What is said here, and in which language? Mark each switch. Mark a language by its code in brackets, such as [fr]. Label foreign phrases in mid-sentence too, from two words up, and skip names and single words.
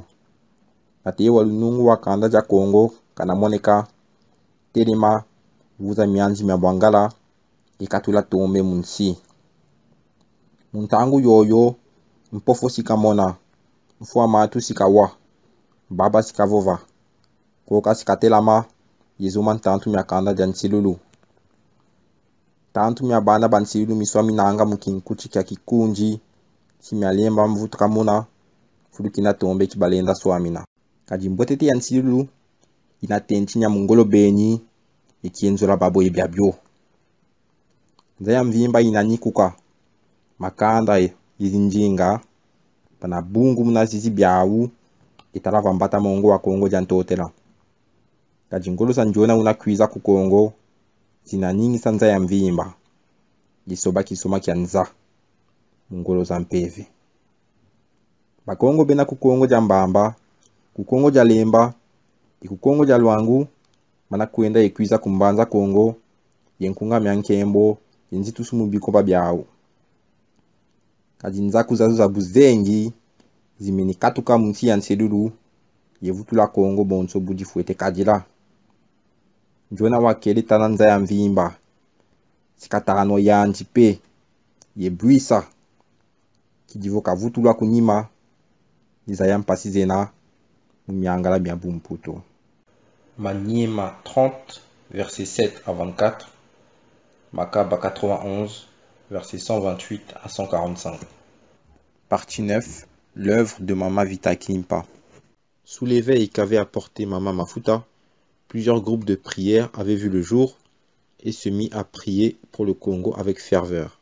[kg] Ate walunungu wakanda ja Congo, kana moneka, telema, vuza mianzi miabwangala, ikatula tombe munsi. Muntangu yoyo, mpofo sikamona, mfuwa matu sikawa, baba sikavova, koka sikatelama, yezuman tantu miakanda jansilulu. Tantu miabana bansilulu miswami nanga mukinkuchi kia kikunji, si mialemba mvutuka muna, fulukina tombe kibalenda swamina. Kajimbotete ya nsilulu, inatenti nya mungolo beni, ikienzula babo yebiabyo. Nzaya mvimba inanikuka, makanda yizinjinga, pana bungu munazizi biawu, italava mbata mongo wa Congo Dian Totela. Kajingolo sanjona unakwiza ku Congo, zina nyingi sanza ya mvimba, jisoba kisoma kia nza, mungolo za mpeve. Bakongo bena ku Congo Dian Mbamba, ku Congo Dian Lemba, ku Congo Dian Luangu, mana kuenda yekwiza kumbanza Congo, yenkunga miankembo, yenzitu mubiko babiawu. Kajinza kuzazu za buzengi, zimeni katuka munsi ya nselulu, yevutula Congo bonso bujifuete kajila. Njona wakele tananza ya mvimba, sikatano ya njipe, yebuisa, kijivoka vutula kunyima, nizaya mpasi zena, mumiangala miabu mputo. [fr] Maniema 30, verset 7 à 24, Makaba 91, verset 128 à 145. Partie 9. L'œuvre de Mama Vita Kimpa. Sous l'éveil qu'avait apporté Mama Mafuta, plusieurs groupes de prière avaient vu le jour et se mit à prier pour le Congo avec ferveur.